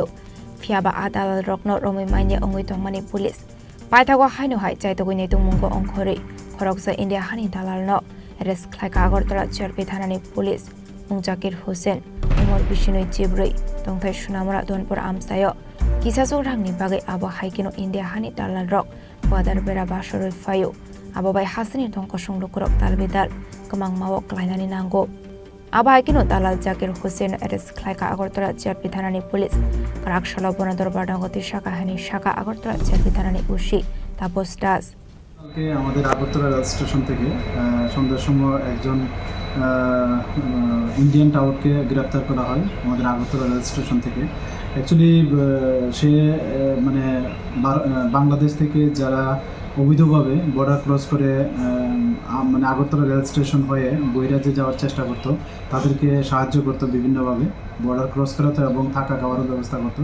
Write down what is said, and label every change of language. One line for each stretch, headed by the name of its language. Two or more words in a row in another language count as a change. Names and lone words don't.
Kok Borok: fiaba adalal rokno romoi maine ongoi tongmani police paithago haino hai chaitogoi tumunggo ongkhori khoroksa India hani dalal no arrest khlaika Agartala JRP thanani police Mungjakir Hussein Umar Bishinoi Jewellery tongthai Sunamura Donpur Amsayo kisasok rangni bagai abo haikino India hani dalal rok border bera bashoroi phayo Ababai hasani tongko sunglukurok talbidal kemang mawok lainani nanggo. Abai kino dalal Jakir Hussein arrest khlaika Agartala JRP thanani police karak shalabona dorbar dangoti shaka hani shaka Agartala JRP thanani ushi tapos das.
Bangla: আমাদের আগরতলা রেল স্টেশন থেকে সন্ধ্যার সময় একজন
English: Indian toutke
Bangla: গ্রেপ্তার করা হয় আমাদের আগরতলা রেল স্টেশন থেকে। অ্যাকচুয়ালি সে মানে বাংলাদেশ থেকে যারা অবৈধভাবে
English: border cross
Bangla: করে মানে আগরতলা রেল স্টেশন হয়ে বৈরাজ্যে যাওয়ার চেষ্টা করতো, তাদেরকে সাহায্য করতো বিভিন্নভাবে
English: border cross
Bangla: করাতো এবং থাকা খাওয়ারও ব্যবস্থা করতো।